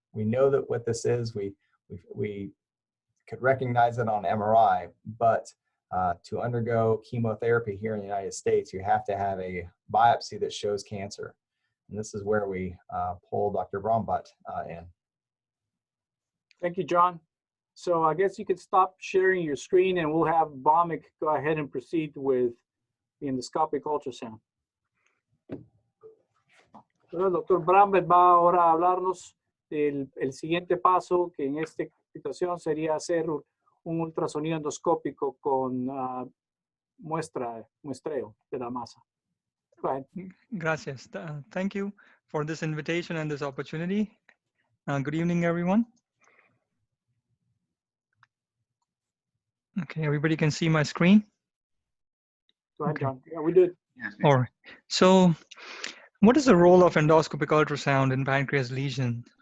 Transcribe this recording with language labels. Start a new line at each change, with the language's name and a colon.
English: We know that what this is. We could recognize it on MRI, but to undergo chemotherapy here in the United States, you have to have a biopsy that shows cancer. And this is where we pull Dr. Brombutt in. Thank you, John. So I guess you could stop sharing your screen and we'll have Bhawmik go ahead and proceed with the endoscopic ultrasound.
Spanish: Bueno, el doctor Brombutt va ahora a hablarnos del siguiente paso, que en esta situación sería hacer un ultrasonido endoscópico con muestreo de la masa.
English: Go ahead.
Spanish: Gracias.
English: Thank you for this invitation and this opportunity. Good evening, everyone. Okay, everybody can see my screen? Go ahead, Okay. John. Yeah, we did. All right. So what is the role of endoscopic ultrasound in pancreas lesion?